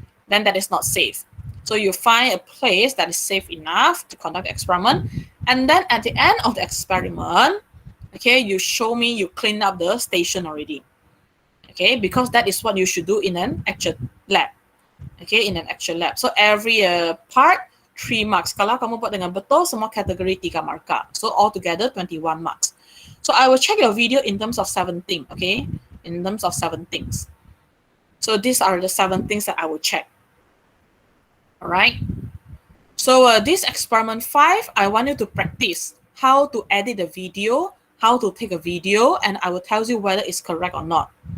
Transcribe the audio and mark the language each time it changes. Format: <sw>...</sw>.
<en>Then that is not safe. So you find a place that is safe enough to conduct the experiment. And then at the end of the experiment, okay, you show me you clean up the station already. Okay, because that is what you should do in an actual lab. Okay, in an actual lab. So every part, 3 marks.</en> <ms>Kalau kamu buat dengan betul, semua kategori 3 markah.</ms> <en>So altogether 21 marks. So I will check your video in terms of 7 things, okay? In terms of 7 things. So these are the 7 things that I will check. All right. So this experiment 5, I want you to practice how to edit the video, how to take a video, and I will tell you whether it's correct or not.</en>